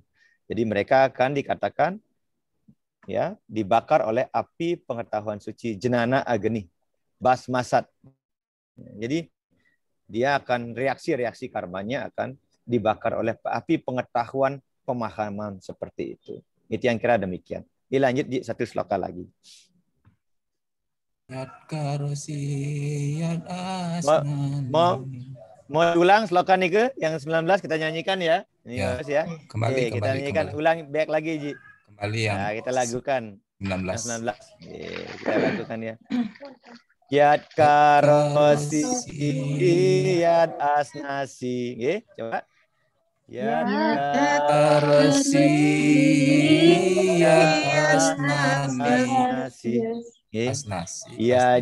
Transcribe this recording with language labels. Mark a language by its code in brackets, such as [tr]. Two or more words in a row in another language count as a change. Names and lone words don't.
[id] Jadi mereka akan dikatakan ya, dibakar oleh api pengetahuan suci, [sa] ज्ञान अग्नि, भस्मसात्. [id] Jadi dia akan reaksi karmanya akan dibakar oleh api pengetahuan pemahaman seperti itu. Itu yang kira demikian. Dilanjut di satu sloka lagi. [sa] यद् करोसि यद् अस्नानि. [id] Mau ulang sloka nih ke yang 19 kita nyanyikan ya. Ini ya. Kembali, kita nyanyikan ulang back lagi Ji. Kembali yang kita lakukan 19. Kita lakukan ya. [sa] यद् करोसि यद् अस्नासि. Coba. यद् करोसि यद् अस्नासि. [id] Ya